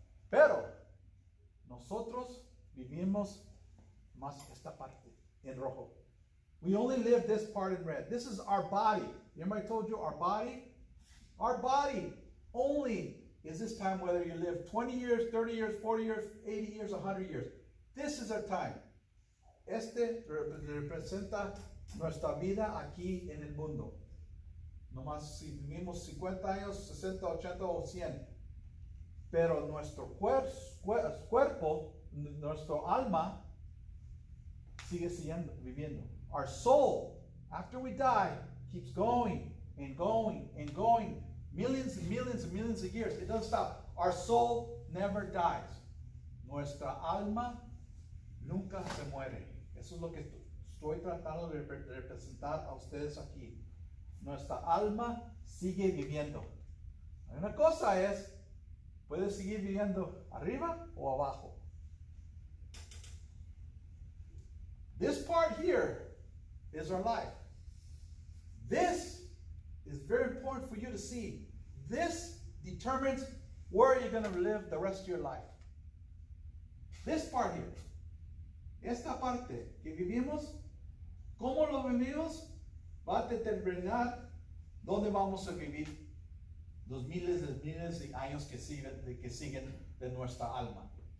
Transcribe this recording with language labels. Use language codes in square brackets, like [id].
[es] Pero nosotros vivimos más esta parte en rojo. [en] We only live this part in red. This is our body. Remember I told you our body? Our body only is this time, whether you live 20 years, 30 years, 40 years, 80 years, 100 years. This is our time. [es] Este representa nuestra vida aquí en el mundo. Nomás si vivimos 50 años, 60, 80 o 100. Pero nuestro cuerpo, nuestro alma, sigue viviendo. [en] Our soul, after we die, keeps going and going and going. Millions and millions and millions of years. It doesn't stop. Our soul never dies. [es] Nuestra alma nunca se muere. Eso es lo que estoy tratando de representar a ustedes aquí. Nuestra alma sigue viviendo. Una cosa es, puede seguir viviendo arriba o abajo. [en] This part here is our life. This is very important for you to see. This determines where you're going to live the rest of your life. This part here. [es] Esta parte que vivimos, cómo lo vivimos, va a determinar dónde vamos a vivir los miles de años que siguen de nuestra alma.